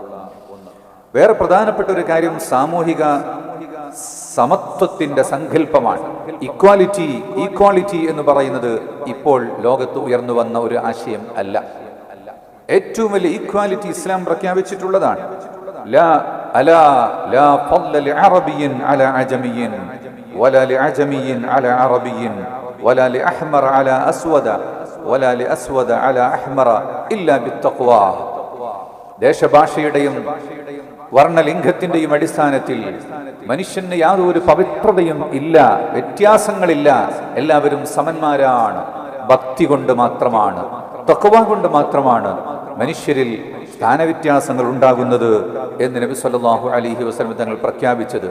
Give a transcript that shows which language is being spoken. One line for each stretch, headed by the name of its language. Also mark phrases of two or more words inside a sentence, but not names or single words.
Malayalam: വേറെ പ്രധാനപ്പെട്ട ഒരു കാര്യം സാമൂഹിക സമത്വത്തിന്റെ സങ്കല്പമാണ്. ഈക്വാലിറ്റി എന്ന് പറയുന്നത് ഇപ്പോൾ ലോകത്ത് ഉയർന്നു വന്ന ഒരു ആശയം അല്ല. ഏറ്റവും വലിയ ഈക്വാലിറ്റി ഇസ്ലാം പ്രഖ്യാപിച്ചിട്ടുള്ളതാണ്.
Arabic: ലാ ഫضل لعربي على عجمي ولا لعجمي على عربي ولا لأحمر على أسود ولا لأسود على أحمر إلا بالتقوى.
Malayalam: ദേശഭാഷയുടെയും വർണ്ണലിംഗത്തിന്റെയും അടിസ്ഥാനത്തിൽ മനുഷ്യന് യാതൊരു പവിത്രതയും ഇല്ല, വ്യത്യാസങ്ങളില്ല. എല്ലാവരും സമന്മാരാണ്. ഭക്തി കൊണ്ട് മാത്രമാണ്, തഖ്വ കൊണ്ട് മാത്രമാണ് മനുഷ്യരിൽ സ്ഥാനവ്യത്യാസങ്ങൾ ഉണ്ടാകുന്നത് എന്ന് നബി
Arabic: صلى الله عليه وسلم
Malayalam: തങ്ങൾ പ്രഖ്യാപിച്ചത്.